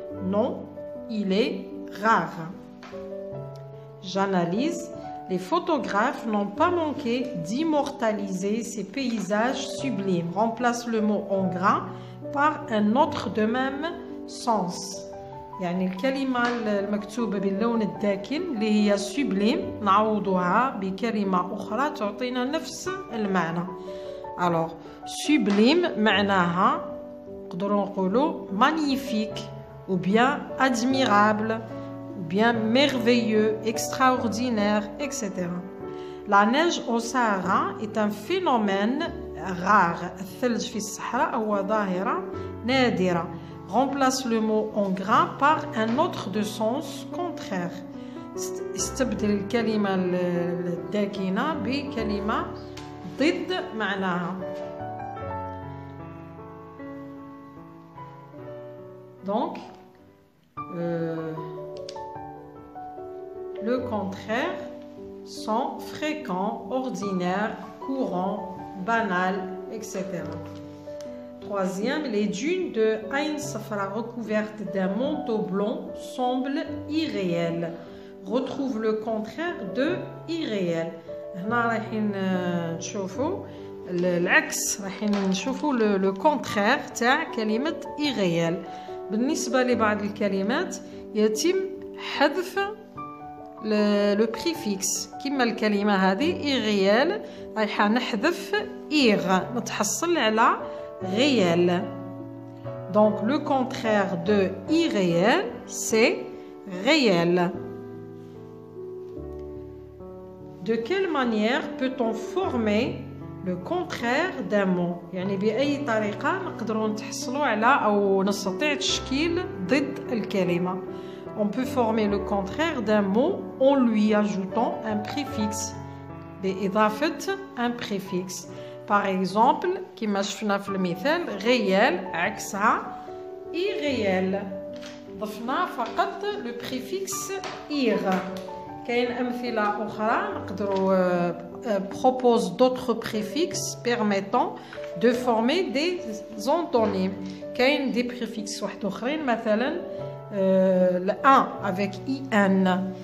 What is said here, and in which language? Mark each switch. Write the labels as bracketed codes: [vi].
[fr] Non, il est rare. J'analyse. Les photographes n'ont pas manqué d'immortaliser ces paysages sublimes. Remplace le mot en gras par un autre de même sens. [ar] يعني الكلمة المكتوبة باللون الداكن اللي هي sublime نعوضها بكلمة أخرى تعطينا نفس المعنى. [fr] Alors sublime [ar] معناها نقدروا نقولوا [fr] magnifique ou bien admirable ou bien merveilleux, extraordinaire, etc. La neige au Sahara est un phénomène rare. [ar] الثلج في الصحراء هو ظاهرة نادرة. [fr] Remplace le mot en gras par un autre de sens contraire. [ar] استبدل الكلمة الداكنة بكلمة ضد معناها. [fr] Donc, le contraire sont fréquents, ordinaires, courants, banal, etc. Troisième, les dunes de Ain Safra recouvertes d'un manteau blanc semblent irréelles. Retrouve le contraire de irréel. [ar] هنا رايحين نشوفوا العكس، رايحين نشوفوا [fr] le contraire [ar] تاع كلمة irréel. بالنسبة لبعض الكلمات يتم حذف le préfixe كما الكلمة هذه irréel رايحة نحذف ir نتحصل على réel. [fr] Donc le contraire de irréel c'est réel. De quelle manière peut-on former le contraire d'un mot؟ [ar] يعني بأي طريقة نقدروا نتحصلوا على أو نستطيع تشكيل ضد الكلمة. [fr] On peut former le contraire d'un mot en lui ajoutant un préfixe. [ar] بإضافة un préfixe. [fr] Par exemple, [ar] كما شفنا في المثال réel عكسها irréel. ضفنا فقط [fr] le préfixe ir. [ar] كاين أمثلة أخرى نقدروا [fr] propose d'autres préfixes permettant de former des antonymes. [ar] كاين des préfixes واحد آخرين مثلا le un avec in.